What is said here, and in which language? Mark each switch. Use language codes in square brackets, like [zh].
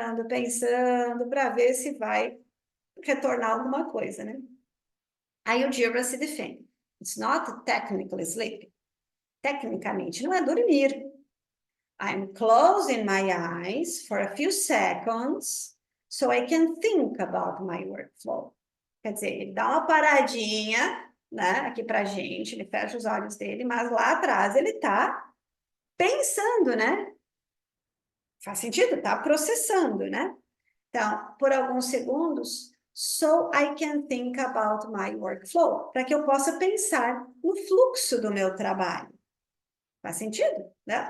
[pt] Pensando, para ver se vai retornar alguma coisa, né? Aí o Jira se defende. [en] It's not technically sleep. [pt] Tecnicamente, não é dormir. [en] I'm closing my eyes for a few seconds so I can think about my workflow. [pt] Quer dizer, ele dá uma paradinha, né, aqui pra gente, ele fecha os olhos dele, mas lá atrás ele tá pensando, né? Faz sentido? Tá processando, né? Então, por alguns segundos, [en] so I can think about my workflow, [pt] para que eu possa pensar no fluxo do meu trabalho. Faz sentido? Né?